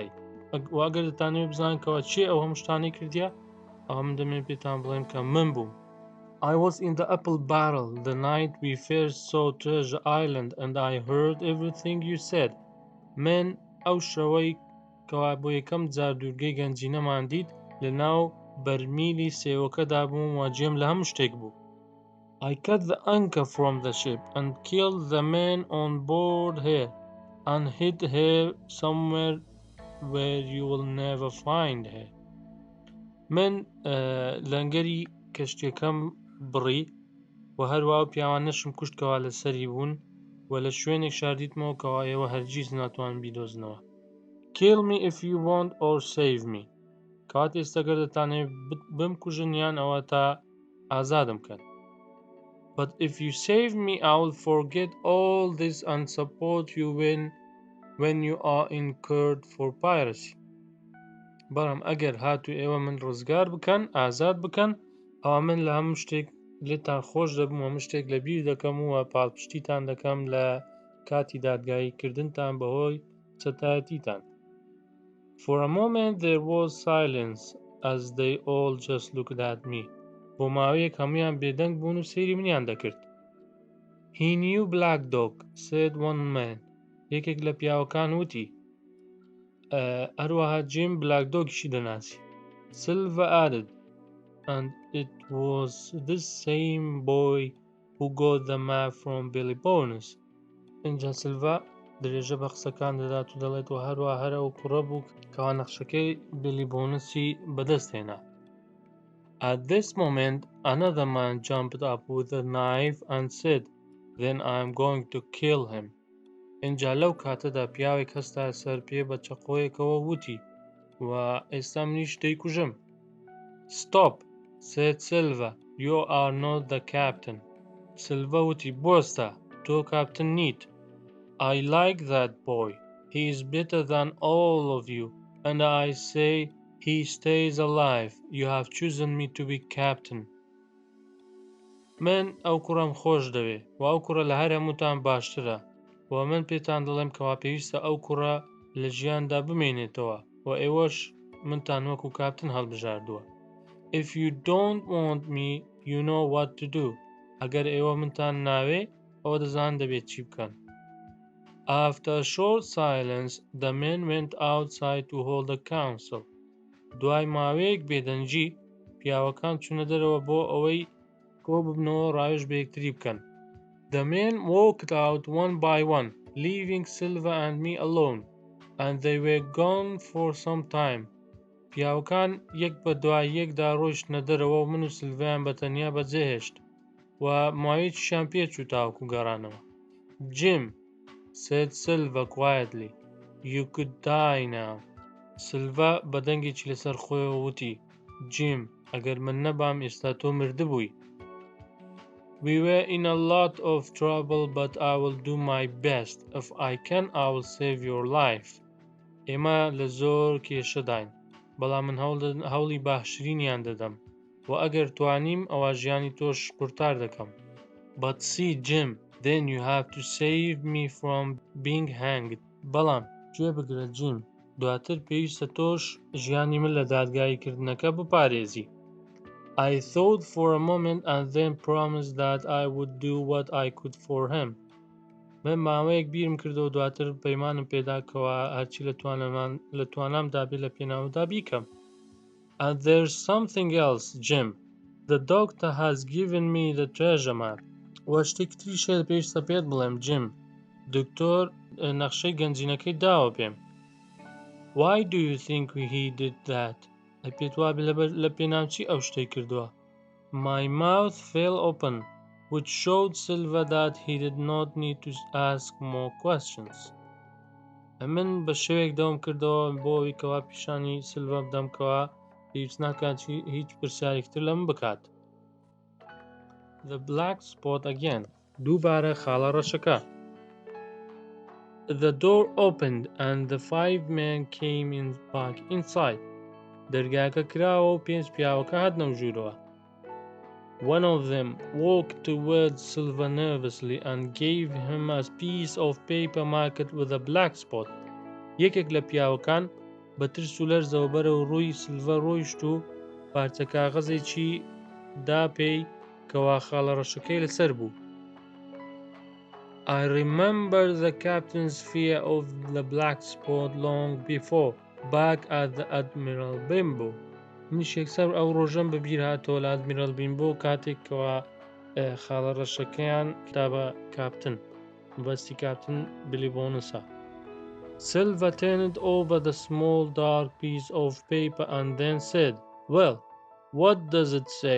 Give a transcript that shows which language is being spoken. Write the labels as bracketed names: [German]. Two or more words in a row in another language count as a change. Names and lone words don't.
[Central Kurdish] ئەگەر دەتانەوێت بزانن کەوە چێ ئەو هەموو شتانەی کردیە ئەوە من دەمێت پێتان بڵێم کە من بووم. [English] I was in the apple barrel the night we first saw Treasure Island and I heard everything you said. [Central Kurdish] من ئەو شەوەی کەوا بۆ یەکەم جار دورگەی گەنجینەمان دیت لە ناو بەرمیلی سێوەکەدا بووم و گوێم لە هەموو شتێک بوو. [English] I cut the anchor from the ship and killed the men on board her and hid her somewhere where you will never find her. [Central Kurdish] من لەنگەری کەشتێکەم بڕی و هەروە پیاوانەشم کوشتکەوا لەسەری بوون و لە شوێنێک شاردیتمەوە کەوا ئێوە هەرگیز ناتوانن بیدۆزنەوە. [English] Kill me if you want or save me. [Central Kurdish] کات ئێستەگەر دەتانێت بمکوژن یان ئەوە تا ئازادم کەن. [English] But if you save me, I will forget all this and support you when you are incurred for piracy. [Central Kurdish] بەڵام ئەگەر هاتو ئێوە من ڕزگار بکەن ئازاد بکەن ئەوە من لە هەموو شتێک لێتان خۆش دەبم و هەموو شتێک لە بیر دەکەم و پاڵپشتیتان دەکەم لە کاتی دادگایی کردنتان بەهۆی چەتایەتیتان. [English] For a moment there was silence as they all just looked at me. [Central Kurdish] بۆ ماوەیەک هەمویان بێدەنگ بوون و سەیری منیان دەکرد. [English] He knew Black Dog, said one man. [Central Kurdish] یەکێک لە پیاوەکان وتی هەروەها جیم بلاک دۆگیشی دەناسی. [English] Silva added, and it was this same boy who got the map from Billy Bonus. [Central Kurdish] اینجا سیلڤا درێژە بە قسەکان دەدات و دەڵێت و هەروە هەرە و کوڕە بوو کەوا نەخشەکەی بیلی بۆنسی بەدەست هێنا. [English] At this moment, another man jumped up with a knife and said, "Then I am going to kill him." [Central Kurdish] اینجا لەو کاتەدا پیاوێک هەستا سەر پێ بە چەقۆیەکەوە وتی و ئێستا منیش دەیکوژم. [English] Stop, said Silva. You are not the captain. [Central Kurdish] Silva وتی بۆستە تۆ کاپتن نیت. [English] I like that boy. He is better than all of you, and I say he stays alive. You have chosen me to be captain. [Central Kurdish] من ئەو کوڕم خۆش دەوێ و ئەو کوڕە لە هەر هەمووتان باشترە و من پێتان دەڵێم کەوا پێویستە ئەو کوڕە لە ژیاندا بمێنێتەوە و ئێوەش منتان وەکو کاپتن هەڵبژاردووە. [English] If you don't want me, you know what to do. [Central Kurdish] ئەگەر ئێوە منتان ناوێ ئەوە دەزان دەبێت چی بکەن. [English] After a short silence, the men went outside to hold a council. [Central Kurdish] دوای ماوەیەک بێدەنگی پیاوەکان چوونە دەرەوە بۆ ئەوەی کۆ ببنەوە ڕاوێژ بە یەکتری بکەن. [English] The men walked out one by one, leaving Silva and me alone, and they were gone for some time. [Central Kurdish] پیاوەکان یەک بە دوای یەکدا ڕۆیشتنە دەرەوە و من و سیلڤیان بەتەنیا بەجێهێشت و ماوەیەکیشیان پێچوو تاوەکو گەڕانەوە. [English] Jim, said Silva quietly, you could die now. [Central Kurdish] سیلڤا بە دەنگێکی لەسەر خۆیەوە وتی جیم ئەگەر من نەبام ئێستا تۆ مردبووی. [English] We were in a lot of trouble, but I will do my best. If I can, I will save your life. [Central Kurdish] ئێمە لە زۆر کێشەداین بەڵام من هەوڵی باشترینیان دەدەم و ئەگەر توانیم ئەوە ژیانی تۆش قورتار دەکەم. [English] But see Jim, then you have to save me from being hanged. [Central Kurdish] بەڵام گوێ بگرە جیم دواتر پێویستە تۆش ژیانی من لە دادگاییکردنەکە بپارێزی. [English] I thought for a moment and then promised that I would do what I could for him. [Central Kurdish] من ماوەیەک بیرم کردەوە دواتر پەیمانم پێداکەوە هەرچی لە توانامدا بێ لە پێناودا بیکەم. [English] And there's something else, Jim. The doctor has given me the treasure map. [Central Kurdish] و شتێکی تریشە پێویستە پێت بڵێم جیم. دکتۆر نەخشەی گەنجینەکەی داوە پێم. [English] Why do you think he did that? [Central Kurdish] پێت وابێ لە پێناوچی ئەو شتەی کردووە. [English] My mouth fell open, which showed Silva that he did not need to ask more questions. [Central Kurdish] من بە شێوەیەک دەوم کردەوە بۆ ئەوەی کەوا پیشانی سیلڤا بدەم کەوا پێویست ناکات هیچ پرسیارێکتر لەم بکات. [English] The black spot again. [Central Kurdish] دووبارە خاڵە ڕەشەکە. [English] The door opened and the 5 men came in back inside. [Central Kurdish] دەرگاکە کراوە و 5 پیاوەکە هاتنە ژوورەوە. [English] One of them walked towards Silva nervously and gave him a piece of paper marked with a black spot. [Central Kurdish] یەکێک لە پیاوەکان بە ترس و لەرزەوە بەرەو ڕووی سیلڤا ڕۆیشت و پارچە کاغەزێکی دا پێی کەوا خاڵە ڕەشەکەی لەسەر بوو. [English] I remember the captain's fear of the black spot long before, back at the Admiral Bimbo. [Central Kurdish] منیش یەکسەر ئەو ڕۆژەم بەبیر هاتەوە لە ئەدمیرال بیمبۆ کاتێکەوە خاڵە ڕەشەکەیان کتابە کاپتن بەستی کاپتن بلی بۆنسە. [English] Silva turned over the small dark piece of paper and then said, "Well, what does it say?